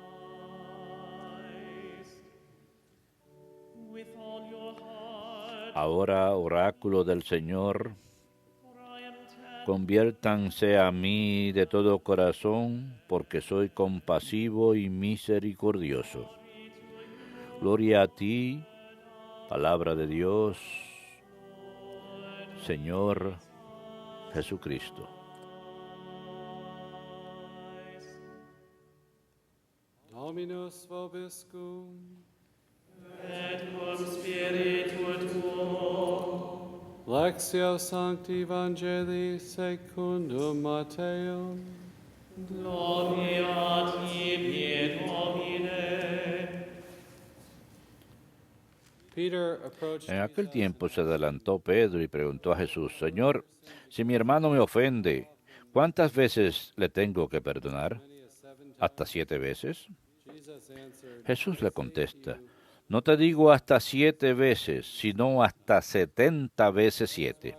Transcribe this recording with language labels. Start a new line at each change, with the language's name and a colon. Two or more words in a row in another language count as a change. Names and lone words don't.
Spanish: Ahora, oráculo del Señor, conviértanse a mí de todo corazón, porque soy compasivo y misericordioso. Gloria a ti, palabra de Dios, Señor Jesucristo.
Latin: Dominus vobiscum. Et cum spiritu tuo. Lectio Sancti Evangelii secundum Matteum. Gloria a tibi, Domine.
Spanish: En aquel tiempo se adelantó Pedro y preguntó a Jesús: Señor, si mi hermano me ofende, ¿cuántas veces le tengo que perdonar? ¿Hasta 7 veces? Jesús le contesta: no te digo hasta 7 veces, sino hasta 70 veces 7.